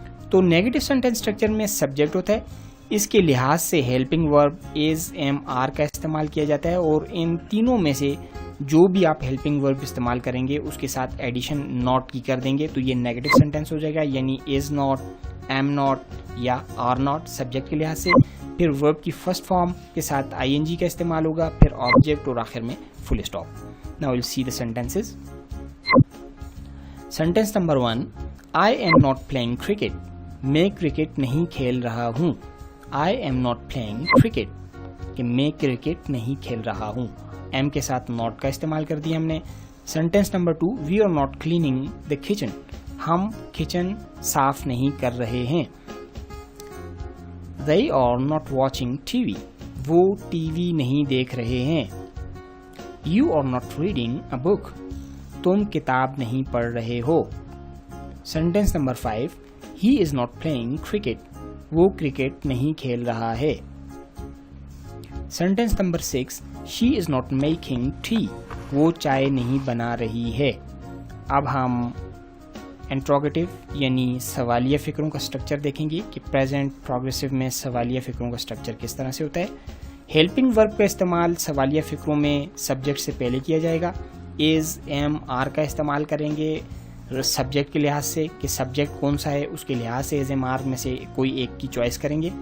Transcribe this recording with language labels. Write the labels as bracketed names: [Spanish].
[Urdu] تو negative sentence structure میں subject ہوتا ہے، اس کے لحاظ سے ہیلپنگ ورب از، ایم، آر کا استعمال کیا جاتا ہے اور ان تینوں میں سے جو بھی آپ ہیلپنگ ورب استعمال کریں گے اس کے ساتھ ایڈیشن ناٹ کی کر دیں گے تو یہ نیگیٹو سینٹینس ہو جائے گا. یعنی از ناٹ، am not یا are not سبجیکٹ کے لحاظ سے, پھر ورب کی فرسٹ فارم کے ساتھ ing کا استعمال ہوگا, پھر آبجیکٹ اور آخر میں full stop. [English] Now we'll see the sentences. Sentence number 1, I am not playing cricket. [Urdu] میں کرکٹ نہیں کھیل رہا ہوں. [English] I am not playing cricket [Urdu] کہ میں کرکٹ نہیں کھیل رہا ہوں. am کے ساتھ not کا استعمال کر دیا ہم نے. [English] Sentence number 2, we are not cleaning the kitchen. [Urdu] ہم کچن صاف نہیں کر رہے ہیں. [English] They are not watching TV. [Urdu] وہ ٹی وی نہیں دیکھ رہے ہیں. [English] You are not reading a book. [Urdu] تم کتاب نہیں پڑھ رہے ہو. [English] Sentence number 5, he is not playing cricket. [Urdu] وہ کرکٹ نہیں کھیل رہا ہے. [English] Sentence number 6, she is not making tea. [Urdu] وہ چائے نہیں بنا رہی ہے. اب ہم انٹروگیٹو یعنی سوالیہ فکروں کا سٹرکچر دیکھیں گے کہ پریزنٹ پروگریسو میں سوالیہ فکروں کا سٹرکچر کس طرح سے ہوتا ہے. ہیلپنگ ورب کا استعمال سوالیہ فکروں میں سبجیکٹ سے پہلے کیا جائے گا. از, ایم, آر کا استعمال کریں گے سبجیکٹ کے لحاظ سے کہ سبجیکٹ کون سا ہے, اس کے لحاظ سے از, ایم, آر میں سے کوئی ایک کی چوائس کریں گے.